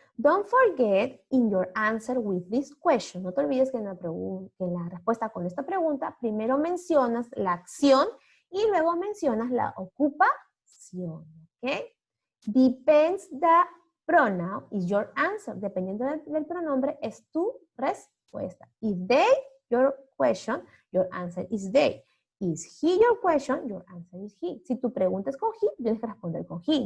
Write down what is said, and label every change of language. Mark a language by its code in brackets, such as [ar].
[en] Don't forget in your answer with this question. [es] No te olvides que en la respuesta con esta pregunta, primero mencionas la acción Y luego mencionas la ocupación, ¿ok? [en] Depends the pronoun is your answer. [es] Dependiendo del pronombre, es tu respuesta. [en] If they, your question, your answer is they. Is he your question, your answer is he. [es] Si tu pregunta es con he, tienes que responder con he.